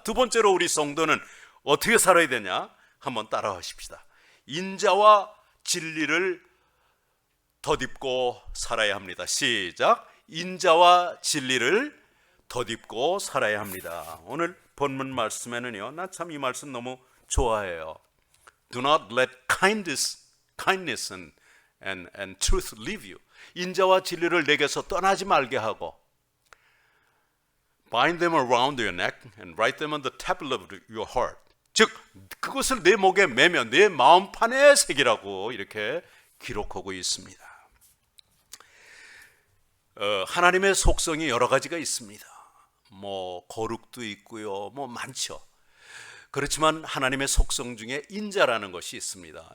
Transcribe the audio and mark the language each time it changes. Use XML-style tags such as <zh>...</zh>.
<ko>두 번째로 우리 성도는 어떻게 살아야 되냐? 한번 따라하십시다. 인자와 진리를 덧입고 살아야 합니다. 시작. 인자와 진리를 덧입고 살아야 합니다. 오늘 본문 말씀에는요, 나 참 이 말씀 너무 좋아해요.</ko> <en>Do not let kindness and truth leave you.</en> <ko>인자와 진리를 내게서 떠나지 말게 하고,</ko> <en>bind them around your neck and write them on the tablet of your heart.</en> <ko>즉 그것을 내 목에 매며 내 마음판에 새기라고 이렇게 기록하고 있습니다. 하나님의 속성이 여러 가지가 있습니다. 뭐 거룩도 있고요, 뭐 많죠. 그렇지만 하나님의 속성 중에 인자라는 것이 있습니다.</ko>